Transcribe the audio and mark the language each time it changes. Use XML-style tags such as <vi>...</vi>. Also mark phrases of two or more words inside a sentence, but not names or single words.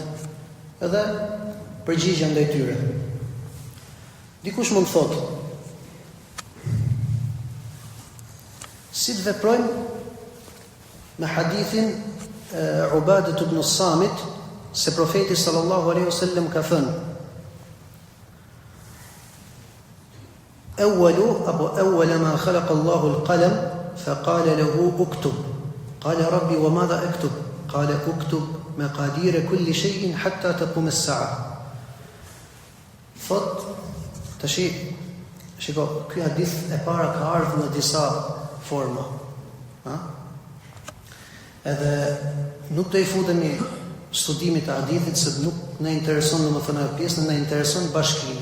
<sq>Edhe përgjigjen ndaj tyre. Dikush mund të thotë: si të veprojmë me hadithin Ubadet ibn Samit, se profeti</sq> <ar>صلى الله عليه وسلم</ar> <sq>ka thënë:</sq> <ar>أول ما خلق الله القلم فقال له اكتب قال ربي وماذا أكتب قال اكتب مقادير كل شيء حتى تقوم الساعة.</ar> <sq>Thot, shiko, ky hadith e para ka ardhur në disa forma. Edhe nuk do i futemi studimit të hadithit, se nuk na intereson domethënë ajo pjesë, na intereson bashkimi.</sq>